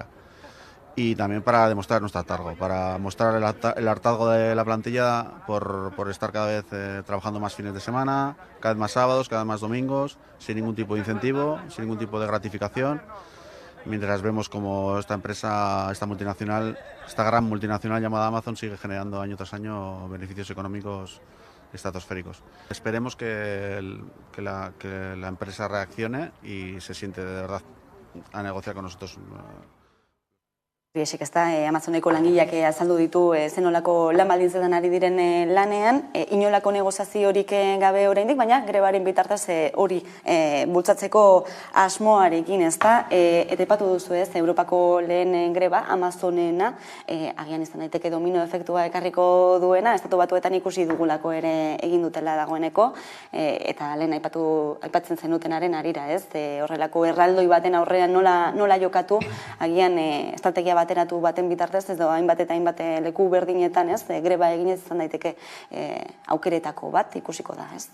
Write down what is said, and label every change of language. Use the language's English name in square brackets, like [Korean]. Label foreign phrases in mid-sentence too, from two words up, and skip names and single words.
[Spanish] Y también para demostrar nuestro hartazgo, para mostrar el hartazgo de la plantilla por estar cada vez trabajando más fines de semana, cada vez más sábados, cada vez más domingos, sin ningún tipo de incentivo, sin ningún tipo de gratificación, mientras vemos como esta empresa, esta gran multinacional llamada Amazon sigue generando año tras año beneficios económicos estratosféricos. Esperemos que la empresa reaccione y se siente de verdad a negociar con nosotros. [Basque] Esek ez da, Amazoneko langileak azaldu ditu zenolako lan baldintzetan ari diren lanean, inolako negoziaziorik gabe oraindik, baina grebaren bitartez hori bultzatzeko asmoarekin, ez da, eta aipatu duzu ez, Europako lehen greba, Amazonena, agian izan daiteke domino efektua ekarriko duena, estatu batuetan ikusi dugulako ere egin dutela dagoeneko, eta lehen aipatzen zenutenaren arira, ez, horrelako erraldoi baten aurrean nola jokatu, agian estrategia bateratu baten bitartez, edo hainbat eta hainbat leku berdinetan, ez, greba eginez izan daiteke aukeretako bat ikusiko da, ez?